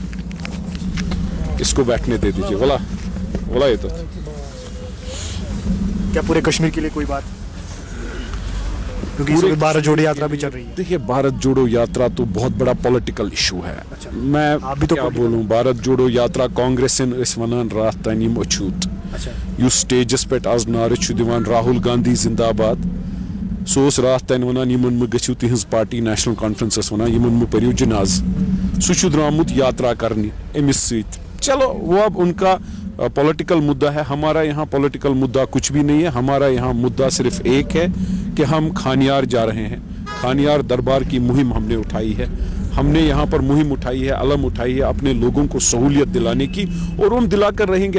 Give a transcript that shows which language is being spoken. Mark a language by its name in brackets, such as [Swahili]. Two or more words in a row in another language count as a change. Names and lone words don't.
[Hindi] इसको बैठने दे दीजिए। बोला ये तो क्या पूरे कश्मीर के लिए कोई बात? क्योंकि इस वक्त भारत जोड़ो यात्रा भी चल रही है। देखिए, भारत जोड़ो यात्रा तो बहुत बड़ा पॉलिटिकल इशू है। मैं आप भी तो क्या बोलूं, [Kashmiri] भारत जोड़ो यात्रा कांग्रेसन वनान रात तान यम अछूत युस स्टेजस पे आज नारे दिवान राहुल गांधी जिंदाबाद, सो रात तान वनान यमन मे गछियो तिहंज पार्टी नेशनल कॉन्फ्रेंस वनान यमन मे परियो जनाज, सु द्रामुत यात्रा करने अमिस सत। [Hindi] चलो वो अब उनका पॉलिटिकल मुद्दा है। हमारा यहाँ पॉलिटिकल मुद्दा कुछ भी नहीं है। हमारा यहाँ मुद्दा सिर्फ एक है कि हम खानियार जा रहे हैं। खानियार दरबार की मुहिम हमने उठाई है। हमने यहाँ पर मुहिम उठाई है, अलम उठाई है अपने लोगों को सहूलियत दिलाने की, और हम दिलाकर रहेंगे।